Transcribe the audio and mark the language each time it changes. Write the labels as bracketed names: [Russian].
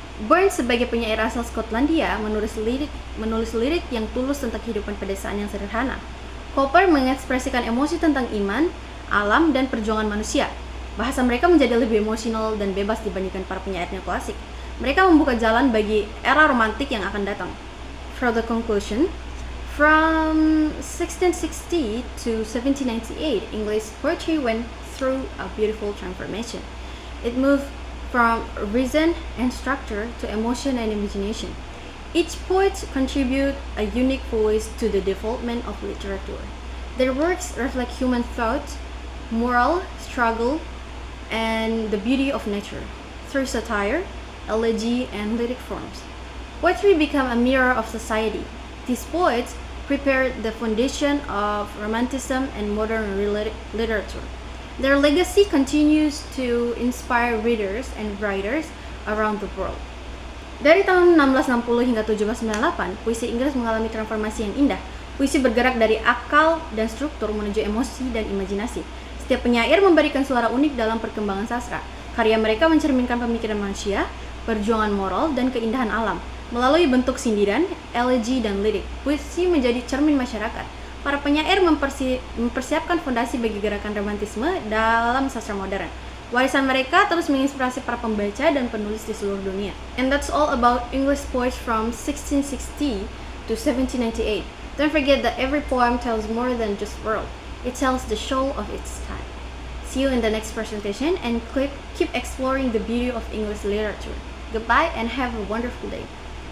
[Indonesian] Burns sebagai penyair asal Skotlandia menulis lirik yang tulus tentang kehidupan pedesaan yang sederhana. Cowper mengekspresikan emosi tentang iman, alam, dan perjuangan manusia. Bahasa mereka menjadi lebih emosional dan bebas dibandingkan para penyair neoklasik. Mereka membuka jalan bagi era romantik yang akan datang. [English] For the conclusion, from 1660 to 1798, English poetry went through a beautiful transformation. It moved from reason and structure to emotion and imagination. Each poet contributed a unique voice to the development of literature. Their works reflect human thought, moral, struggle, and the beauty of nature through satire, elegy, and lyric forms. Poetry became a mirror of society. These poets prepared the foundation of Romanticism and modern literature. Their legacy continues to inspire readers and writers around the world. [Indonesian] Dari tahun 1660 hingga 1798, puisi Inggris mengalami transformasi yang indah. Puisi bergerak dari akal dan struktur menuju emosi dan imajinasi. Setiap penyair memberikan suara unik dalam perkembangan sastra. Karya mereka mencerminkan pemikiran manusia, perjuangan moral, dan keindahan alam. Melalui bentuk sindiran, elegi, dan lirik, puisi menjadi cermin masyarakat. Para penyair mempersiapkan fondasi bagi gerakan romantisme dalam sastra modern. Warisan mereka terus menginspirasi para pembaca dan penulis di seluruh dunia. [English] And that's all about English poets from 1660 to 1798. Don't forget that every poem tells more than just words. It tells the soul of its time. See you in the next presentation and keep exploring the beauty of English literature. Goodbye and have a wonderful day.